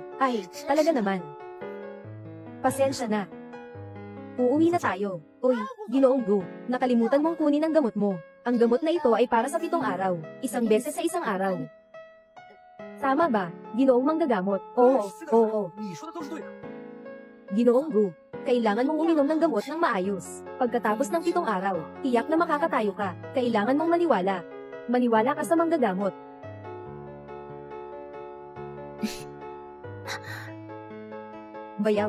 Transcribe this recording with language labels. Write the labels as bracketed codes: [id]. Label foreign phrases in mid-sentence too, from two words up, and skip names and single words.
[tl] Ay, talaga naman. Pasensya na. Uuwi na tayo. Uy, Ginoong Gu, nakalimutan mong kunin ang gamot mo. Ang gamot na ito ay para sa 7 araw. 1 beses sa 1 araw. Tama ba, Ginoong Manggagamot? Oo, oo. [zh] 你说的都是对的。 [tl] Ginoong Gu, kailangan mong uminom ng gamot ng maayos. Pagkatapos ng 7 araw, tiyak na makakatayo ka. Kailangan mong maniwala. Maniwala ka sa manggagamot. Bayaw.